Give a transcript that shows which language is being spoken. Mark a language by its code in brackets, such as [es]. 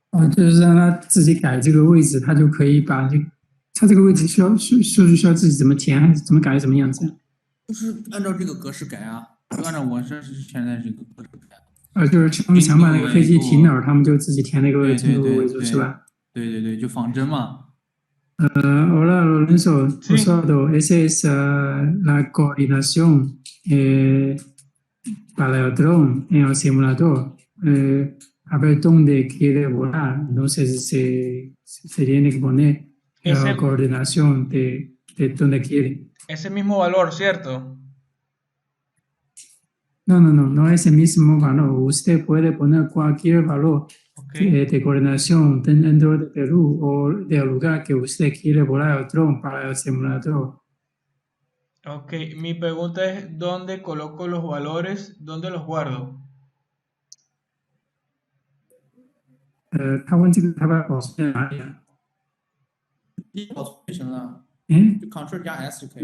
[zh] 就是让他自己改这个位置，他就可以把他这个位置数据需要自己怎么填还是怎么改怎么样子？就是按照这个格式改啊，就按照我这是现在这个格式改。就是他们想把那个飞机停哪儿，他们就自己填那个经度纬度是吧？对，就仿真嘛。 [es] Hola Lorenzo, [it] ho usato [es] la coordinación para el dron en el simulador. A ver dónde quiere volar. Entonces se tiene que poner la coordinación de dónde quiere. Ese mismo valor, ¿cierto? No es el mismo valor. Usted puede poner cualquier valor de coordinación dentro de Perú o del lugar que usted quiere volar el dron para el simulador. Ok, mi pregunta es, ¿dónde coloco los valores? ¿Dónde los guardo? [zh] 他问这个他把它保存在哪里啊？保存就行了，就 Ctrl 加 S 就可以。